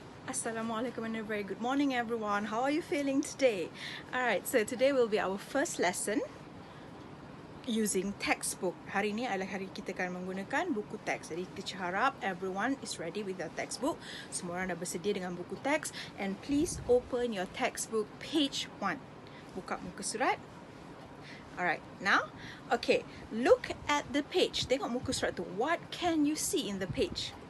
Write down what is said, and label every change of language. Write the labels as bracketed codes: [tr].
[en] Assalamualaikum and a very good morning everyone. How are you feeling today? Alright, so today will be our first lesson using textbook. [ms] Hari ini adalah hari kita akan menggunakan buku teks. Jadi teacher harap [en] everyone is ready with their textbook. [ms] Semua orang dah bersedia dengan buku teks. [en] And please open your textbook page 1. [ms] Buka muka surat. [en] Alright, now, okay, look at the page. [ms] Tengok muka surat tu. [en] What can you see in the page?